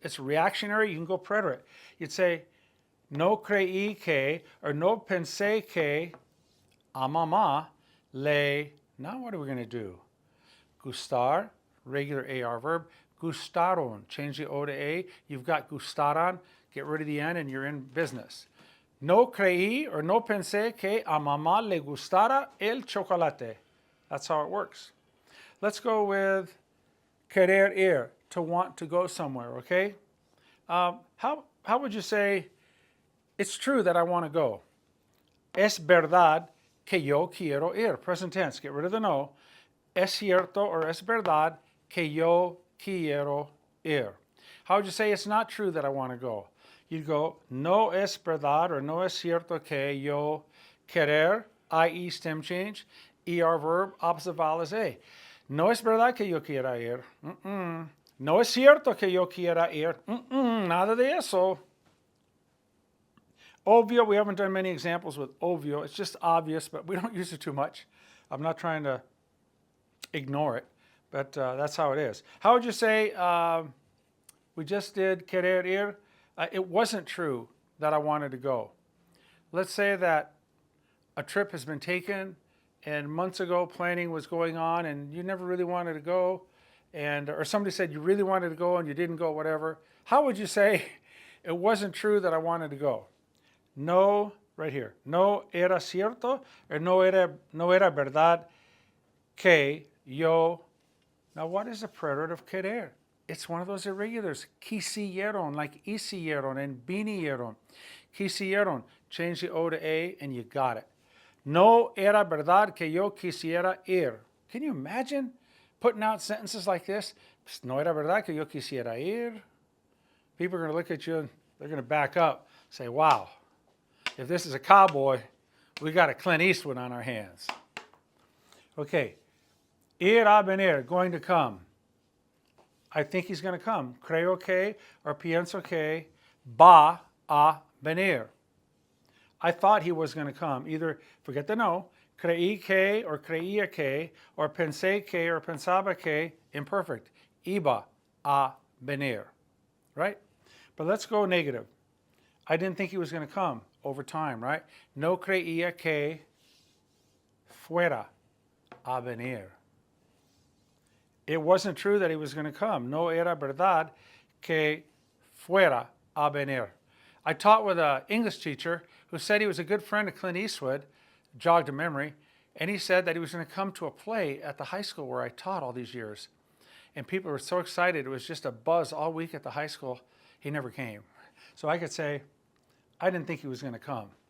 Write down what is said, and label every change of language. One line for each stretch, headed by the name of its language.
English: It's reactionary. You can go preterite. You'd say,
Spanish: no creí que, or no pensé que a mamá le,
English: now what are we going to do? Gustar, regular AR verb. Gustaron, change the O to A. You've got gustaron, get rid of the N and you're in business.
Spanish: No creí or no pensé que a mamá le gustara el chocolate.
English: That's how it works. Let's go with querer ir, to want to go somewhere, okay? How would you say, it's true that I want to go?
Spanish: Es verdad que yo quiero ir.
English: Present tense, get rid of the no.
Spanish: Es cierto or es verdad que yo quiero ir.
English: How would you say it's not true that I want to go? You'd go,
Spanish: no es verdad or no es cierto que yo querer,
English: i.e. stem change, ER verb, opposite vowel is A.
Spanish: No es verdad que yo quiera ir. No es cierto que yo quiera ir. Nada de eso.
English: Obvio, we haven't done many examples with obvio. It's just obvious, but we don't use it too much. I'm not trying to ignore it, but that's how it is. How would you say, we just did querer ir? It wasn't true that I wanted to go. Let's say that a trip has been taken and months ago planning was going on and you never really wanted to go, and or somebody said you really wanted to go and you didn't go, whatever. How would you say it wasn't true that I wanted to go? No, right here.
Spanish: No era cierto or no era verdad que yo.
English: Now what is the preterite of querer? It's one of those irregulars. Quisieron, like hicieron and vinieron. Quisieron, change the O to A and you got it.
Spanish: No era verdad que yo quisiera ir.
English: Can you imagine putting out sentences like this?
Spanish: No era verdad que yo quisiera ir.
English: People are going to look at you and they're going to back up, say, wow, if this is a cowboy, we got a Clint Eastwood on our hands. Okay, ir a venir, going to come. I think he's going to come.
Spanish: Creo que or pienso que va a venir.
English: I thought he was going to come. Either, forget the no,
Spanish: creí que or creía que, or pensé que or pensaba que,
English: imperfect.
Spanish: Iba a venir,
English: right? But let's go negative. I didn't think he was going to come over time, right?
Spanish: No creía que fuera a venir.
English: It wasn't true that he was going to come.
Spanish: No era verdad que fuera a venir.
English: I taught with an English teacher who said he was a good friend of Clint Eastwood, jogged a memory, and he said that he was going to come to a play at the high school where I taught all these years. And people were so excited. It was just a buzz all week at the high school. He never came. So I could say, I didn't think he was going to come.